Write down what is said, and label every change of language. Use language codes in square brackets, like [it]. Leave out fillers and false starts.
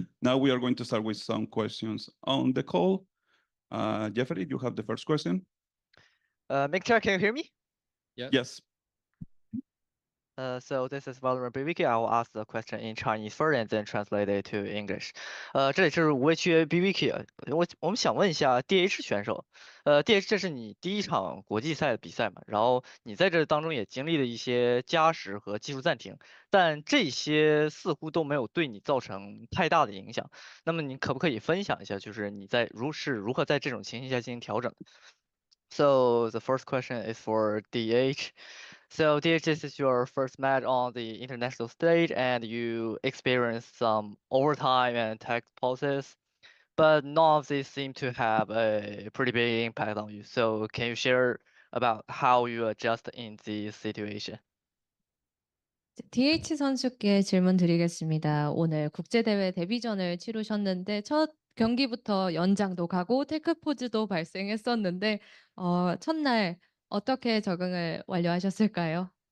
[en] Now we are going to start with some questions on the call. Jeffrey, you have the first question. Victor, can you hear me? Yes. So this is VALORANT BVK. I will ask the question in Chinese first and then translate it to English. [zh] 这里是无畏区 BVK，我们想问一下 DH 选手，DH 这是你第一场国际赛的比赛嘛？然后你在这当中也经历了一些加时和技术暂停，但这些似乎都没有对你造成太大的影响。那么你可不可以分享一下，就是你如何在这种情形下进行调整？ [en] So the first question is for DH. So DH, this is your first match on the international stage and you experienced some overtime and tech pauses, but none of these seem to have a pretty big impact on you. So can you share about how you adjust in this situation? [ko] DH 선수께 질문 드리겠습니다. 오늘 국제대회 데뷔전을 치르셨는데 첫 경기부터 연장도 가고 테크포즈도 발생했었는데 첫날 어떻게 적응을 완료하셨을까요?